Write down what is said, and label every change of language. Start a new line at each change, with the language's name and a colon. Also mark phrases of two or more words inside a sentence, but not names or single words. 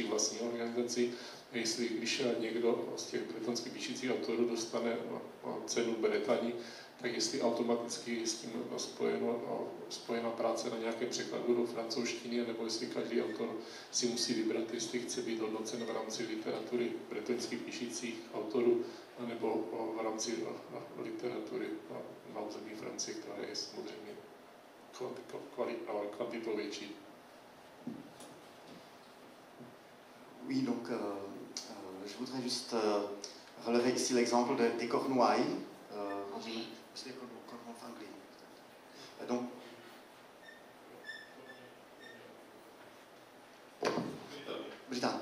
Czech: vlastní organizaci, a jestli když někdo z těch bretonských píšících autorů dostane cenu Bretagne, tak jestli automaticky s tím spojena práce na nějakém překladu do francouzštiny, nebo jestli každý autor si musí vybrat, jestli chce být hodnocen v rámci literatury bretoňských píšících autorů, nebo v rámci literatury na území Francie, která je samozřejmě kvantitou větší.
French: Oui, donc je voudrais juste relever ici l'exemple des Cornouailles. C'est Cornouailles anglais. Donc, Britannique.